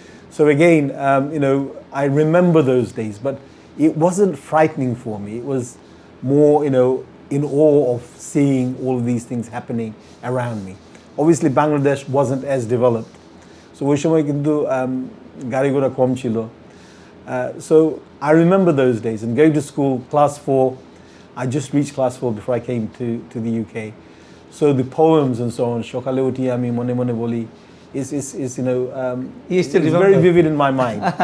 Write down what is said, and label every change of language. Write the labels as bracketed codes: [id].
[en] So again, I remember those days, but it wasn't frightening for me. It was more, in awe of seeing all of these things happening around me. Obviously, Bangladesh wasn't as developed. [bn] So ওই সময় কিন্তু গাড়ি ঘোড়া কম ছিল. [en] So I remember those days, and going to school, class 4, I just reached class 4 before I came to the UK. So the poems and so on, [bn] Shokale Uti Ami Mone Mone Boli, [en] is very vivid in my mind.